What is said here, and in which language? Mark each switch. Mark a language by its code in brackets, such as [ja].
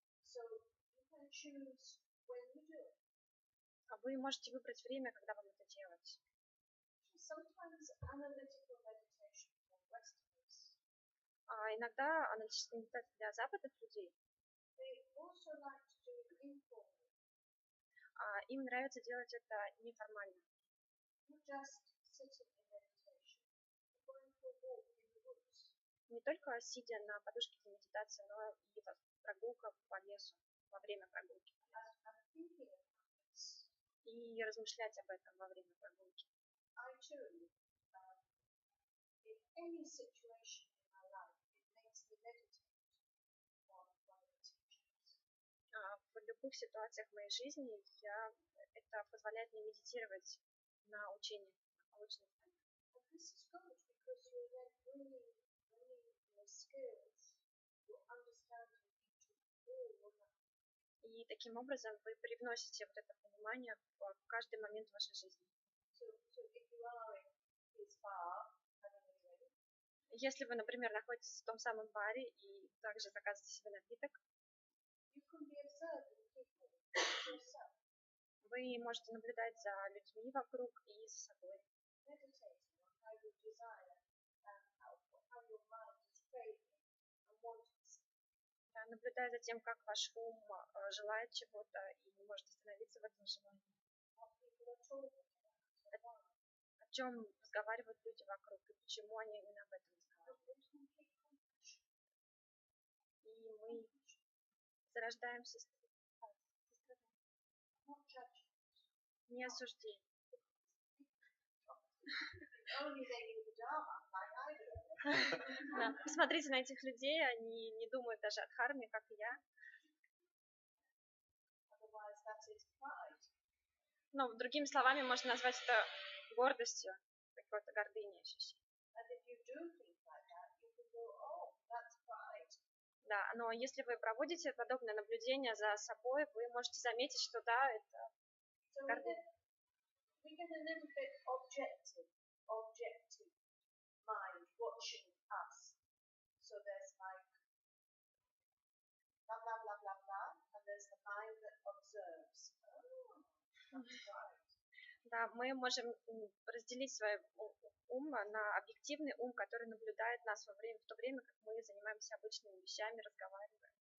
[en] So you can choose when you do it. [ru] Вы можете выбрать время, когда вам это делать. [en] Sometimes analytical meditation can rest us. [ru] Иногда аналитическая медитация для западных людей, [en] they also like to do it informally, [ru] им нравится делать это неформально. [en] not just sitting in meditation, but going for a walk in the woods. [ru] Не только сидя на подушке для медитации, но и прогулка по лесу, во время прогулки. [en] And thinking about this, [ru] И размышлять об этом во время прогулки. [en] I too, in any situation in my life, it makes me meditate on one of the teachings. [ru] В любых ситуациях в моей жизни это позволяет мне медитировать на учении, на научных знаниях. [en] And this is good because you're then bringing your skills, your understanding into all your life. [ru] И таким образом вы привносите вот это понимание в каждый момент вашей жизни. [en] So if you are in his bar having a drink, [ru] Если вы, например, находитесь в том самом баре и также заказываете себе напиток, [en] you can be observing people yourself, [ru] вы можете наблюдать за людьми вокруг и за собой. [en] meditating on how your desire and how your mind is craving and wanting something. [ru] Да, наблюдая за тем, как ваш ум желает чего-то и не может остановиться в этом желании. [en] What people are talking about and why. [ru] О чем разговаривают люди вокруг и почему они именно об этом разговаривают. И мы зарождаем [en] Not judgment. [ru] не осуждение. [en] Only they knew the Dharma, like I do. [ru] Да, посмотрите на этих людей, они не думают даже о дхарме, как и я. [en] Otherwise, that is pride. [ru] Но другими словами можно назвать это гордостью, какой-то гордыней ощущением. [en] And if you do things like that, you can go, oh, that's pride. [ru] Да, но если вы проводите подобное наблюдение за собой, вы можете заметить, что да, это [en] So [ru] гордыня. [en] we get a little bit objective mind watching us. So there's like blah, blah, blah, blah, blah, and there's the mind that observes. Oh, that's pride. [ru] Да, мы можем разделить свой ум на объективный ум, который наблюдает нас в то время, как мы занимаемся обычными вещами, разговариваем.